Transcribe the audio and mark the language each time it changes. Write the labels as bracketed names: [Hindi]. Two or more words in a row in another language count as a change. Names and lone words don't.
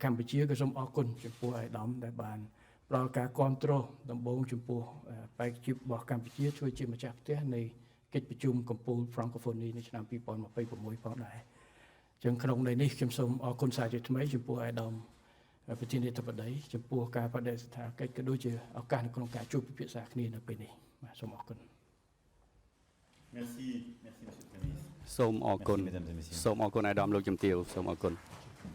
[Khmer] កម្ពុជាក៏សូមអរគុណចំពោះអាយដាមដែលបានផ្ដល់ការគាំទ្រដំបូងចំពោះបេក្ខភាពរបស់កម្ពុជាជួយជាម្ចាស់ផ្ទះនៃកិច្ចប្រជុំកម្ពុជា Francophonie នៅឆ្នាំ2026ផងដែរអញ្ចឹងក្នុងន័យនេះខ្ញុំសូមអរគុណសាជាថ្មីចំពោះអាយដាមប្រធានាធិបតីចំពោះការបដិសេធកិច្ចក៏ដូចជាឱកាសនៅក្នុងការជួបពិភាក្សាគ្នានៅពេលនេះបាទសូមអរគុណ [French] Merci, merci Monsieur le Premier ministre. [Khmer] សូមអរគុណ [French] Merci, mesdames et messieurs. [Khmer] សូមអរគុណអាយដាមលោកជំទាវសូមអរគុណ